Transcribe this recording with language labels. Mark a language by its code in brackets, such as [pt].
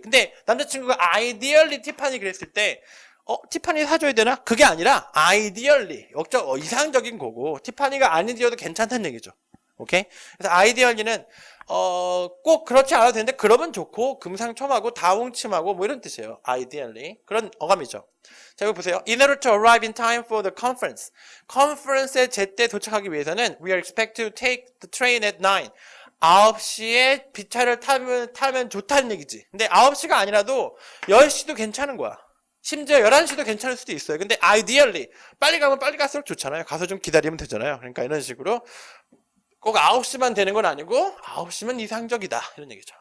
[ko] 근데 남자친구가 ideally 티파니 그랬을 때 티파니 사줘야 되나? 그게 아니라 ideally 이상적인 거고 티파니가 아니어도 괜찮다는 얘기죠. 오케이? 그래서 ideally는 꼭 그렇지 않아도 되는데 그러면 좋고 금상첨화고 다홍침하고 뭐 이런 뜻이에요. ideally. 그런 어감이죠. 자, 여기 보세요. [en] In order to arrive in time for the conference. [ko] 컨퍼런스에 제때 도착하기 위해서는 [en] we are expected to take the train at 9. [ko] 9시에 기차를 타면 좋다는 얘기지. 근데 9시가 아니라도 10시도 괜찮은 거야. 심지어 11시도 괜찮을 수도 있어요. 근데 ideally 빨리 가면 빨리 갈수록 좋잖아요. 가서 좀 기다리면 되잖아요. 그러니까 이런 식으로 꼭 9시만 되는 건 아니고 9시면 이상적이다 이런 얘기죠.